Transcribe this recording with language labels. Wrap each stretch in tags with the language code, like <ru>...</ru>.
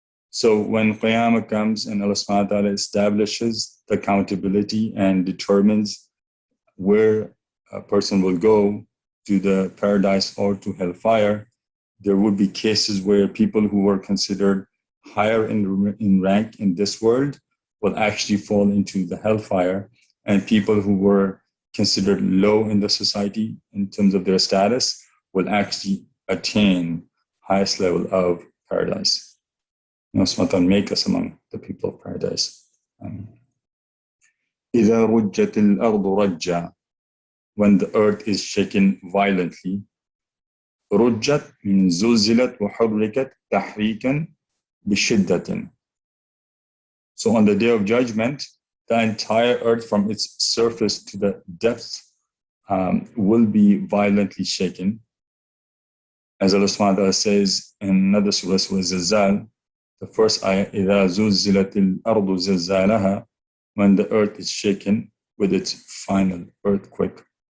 <en>So when Qiyamah comes and Allah subhanahu wa ta'ala establishes the accountability and determines where a person will go, to the paradise or to hellfire, there would be cases where people who were considered higher in rank in this world will actually fall into the hellfire, and people who were considered low in the society in terms of their status will actually attain highest level of paradise. May Allah make us among the people of paradise.</en> <ar>إِذَا رُجَّتِ الْأَرْضُ رَجًّا,</ar> <en>when the earth is shaken violently.</en> <ar>رُجَّت</ar> <en>means</en> <ar>زُلزِلت وحركت تحريكا بشدة.</ar> <en>So on the day of judgment, the entire earth from its surface to the depths will be violently shaken. As Allah subhanahu wa ta'ala says in another surah, Surah Zilzal, the first ayah,</en> <ar>إِذَا زُلزِلَتِ الْأَرْضُ زِلْزَالَهَا,</ar> <en>when the earth is shaken with its final earthquake.</en>